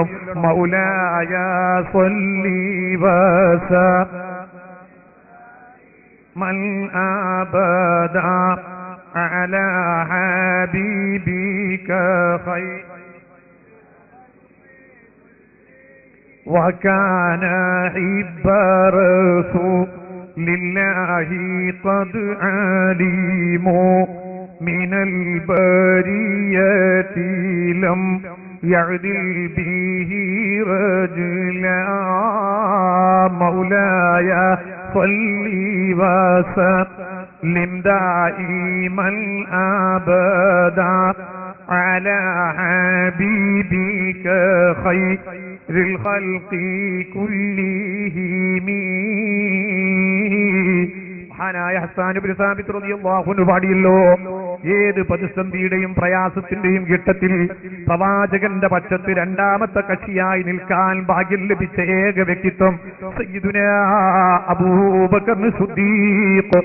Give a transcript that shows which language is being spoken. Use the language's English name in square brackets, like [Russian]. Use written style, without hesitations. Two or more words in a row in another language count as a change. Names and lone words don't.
[Arabic] مولاي صل وسلم أبدا على حبيبك خير وكان حب رسول الله قد علموا من البرية لم يعدل به رجلا. مولاي صل وسلم دائما أبدا على حبيبك خير الخلق كلهم. [Malayalam] മഹാനായ ഹസ്സാൻ ഇബ്നു സാബിത്ത് [Arabic] رضي الله عنه [Malayalam] പാടിയല്ലോ, ഏത് പ്രതിസന്ധിയുടെയും പ്രയാസത്തിന്റെയും ഘട്ടത്തിൽ പ്രവാചകന്റെ പക്ഷത്ത് രണ്ടാമത്തെ കക്ഷിയായി നിൽക്കാൻ ഭാഗ്യം ലഭിച്ച ഏക വ്യക്തിത്വം സയ്യിദുനാ അബൂബക്കർ സിദ്ദീഖ്.